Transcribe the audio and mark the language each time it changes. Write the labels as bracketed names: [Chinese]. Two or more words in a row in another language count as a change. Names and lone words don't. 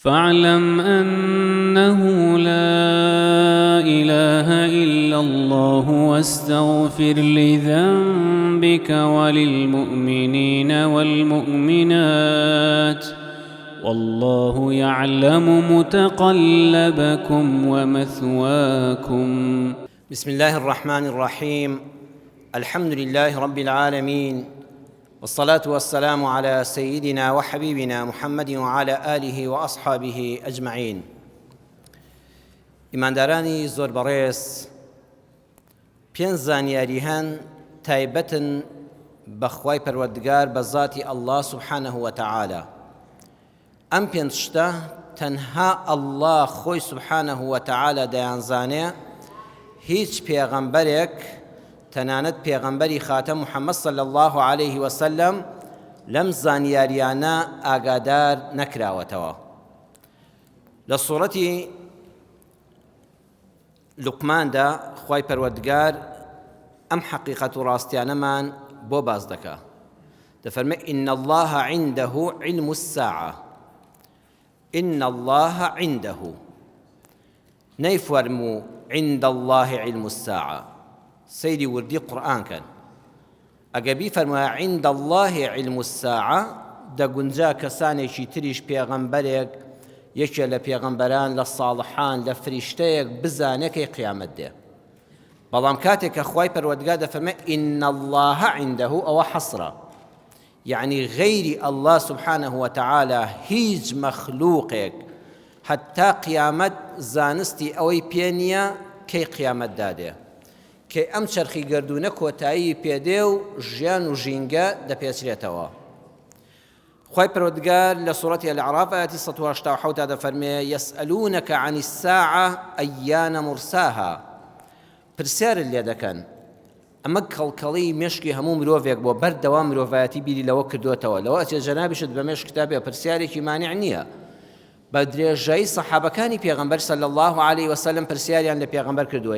[Arabic] فاعلم أنه لا إله إلا الله واستغفر لذنبك وللمؤمنين والمؤمنات والله يعلم متقلبكم ومثواكم. بسم الله الرحمن الرحيم. الحمد لله رب العالمين، والصلاة والسلام على سيدنا وحبيبنا محمد وعلى آله وأصحابه أجمعين. [Central Kurdish] ئیماندارانی زۆر بەڕێز، پێنج زانیاری هەن تایبەتن بەخوای پەروەردگار بە ذاتی [Arabic] الله سبحانه وتعالى. [Central Kurdish] ئەم پێنج شتە تەنها الله خۆی [Arabic] سبحانه وتعالى [Central Kurdish] دەیانزانێ، هیچ پێغەمبەرێک تەنانەت پێغەمبەری خاتەم محەممەد [Arabic] صلی الله عليه وسلم [Central Kurdish] لەم زانیاریانە ئاگادار نەکراوەتەوە. لە سوورەتی لوقماندا خوای پەروەردگار ئەم حەقیقەت و ڕاستیانەمان بۆ باز دەکا. دەفەرمێ [Arabic] إن الله عنده علم الساعة. إن الله عنده، نەیفەرموو عند الله علم الساعة. [Central Kurdish] سەیری وردی قورئان کەن. ئەگە بیفەرموایە [Arabic] عند الله علم الساعة، [Central Kurdish] دەگونجا کەسانێکی تریش پێغەمبەرێک، یەکێ لە پێغەمبەران، لە ساڵحان، لە فریشتەیەک بزانێ کەی قیامەت دێ. بەڵام کاتێک کە خوای پەروەردگار دەفەرمێ [Arabic] إن الله عنده، [Central Kurdish] ئەوە حەسرە، یعنی غەیری [Arabic] الله سبحانه وتعالى [Central Kurdish] هیچ مەخلووقێک حتا قیامەت زانستی ئەوەی پێ نییە کەی قیامەت دادێ، کەی ئەم چەرخی گەردوونە کۆتایی پێدێ و ژیان و ژینگە دەپێچرێتەوە. خوای پەروەردگار لە سوورەتی الأعراف ئاەتی 187 دەفەرمێ [Arabic] يسألونك عن الساعة أيان مرساها. [Central Kurdish] پرسیارت لێ دەکەن. ئەمە کەڵکەڵی مێشکی هەموو مرۆڤێک بۆ بەردەوام مرۆڤایەتی بیری لەوە کردوێتەوە. لەوە ئەچێ جەنابیشت بە مێشک کتابێ پرسیارێکی مانع نییە. بە درێژایی سەحابەکانی پێغەمبەر [Arabic] صلی الله عليه وسلم [Central Kurdish] پرسیاریان لە پێغەمبەر کردووە.